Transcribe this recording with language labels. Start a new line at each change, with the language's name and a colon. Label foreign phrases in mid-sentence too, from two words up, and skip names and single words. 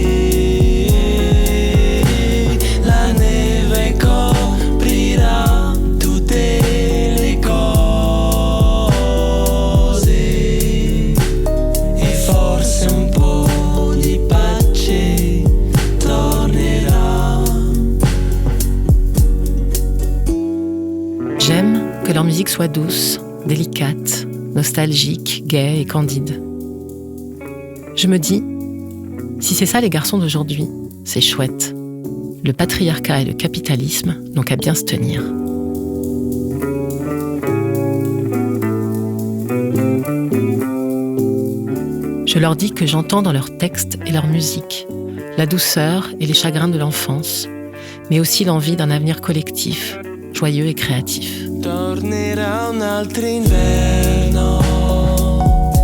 Italian: la neve coprirà tutte le cose e forse un po' di pace tornerà.
French: J'aime que leur musique soit douce, délicate, nostalgique, gaie et candide. Je me dis, si c'est ça les garçons d'aujourd'hui, c'est chouette. Le patriarcat et le capitalisme n'ont qu'à bien se tenir. Je leur dis que j'entends dans leurs textes et leur musique la douceur et les chagrins de l'enfance, mais aussi l'envie d'un avenir collectif, joyeux et créatif.
Italian: Tornerà un altro inverno,